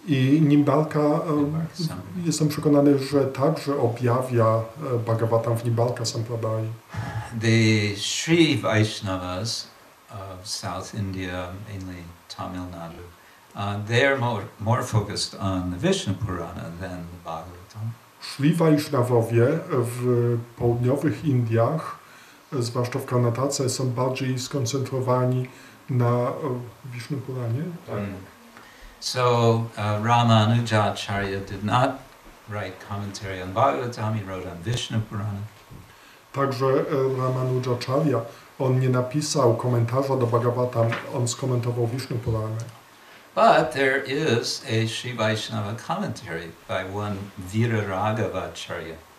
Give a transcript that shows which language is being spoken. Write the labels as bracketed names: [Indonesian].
[Polish] I Nimbarka, jestem przekonany, że także objawia Bhagavatam w Nimbarka Sampradai. [English] The Sri Vaishnavas of South India, mainly Tamil Nadu, they're more focused on the Vishnu Purana than the Bhagavatam. [Polish] Sri Vaishnavowie w południowych Indiach, zwłaszcza w Karnatace, są bardziej skoncentrowani na Vishnu Puranie. [English] So Ramanujacharya did not write commentary on Bhagavatam, he wrote on Vishnu Purana. [Polish] Także Ramanujacharya, on nie napisał komentarza do Bhagavatam, on skomentował Vishnu Purana. [English] But there is a Sri Vaishnava commentary by one Viraragavacharya.